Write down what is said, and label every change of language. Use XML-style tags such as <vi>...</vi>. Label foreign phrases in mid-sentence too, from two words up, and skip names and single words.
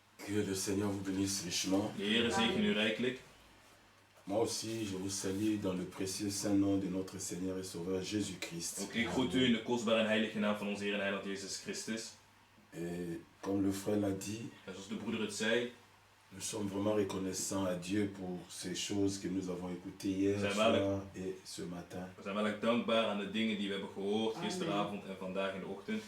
<fr>Que le Seigneur vous bénisse richement.</fr> <nl>De Heer zegen u rijkelijk.</nl> <fr>Moi aussi, je vous salue dans le précieux saint nom de notre Seigneur et Sauveur Jésus-Christ.</fr> <nl>Ook ik groet u in de kostbare en heilige naam van onze Heer en Heiland Jezus Christus.</nl> <fr>Et comme le frère l'a dit,</fr> <nl>En zoals de broeder het zei,</nl> <fr>nous sommes vraiment reconnaissants à Dieu pour ces choses que nous avons écoutées hier C'est soir vrai. et ce matin.</fr> <nl>we zijn wel erg dankbaar aan de dingen die we hebben gehoord gisteravond en vandaag in de ochtend.</nl>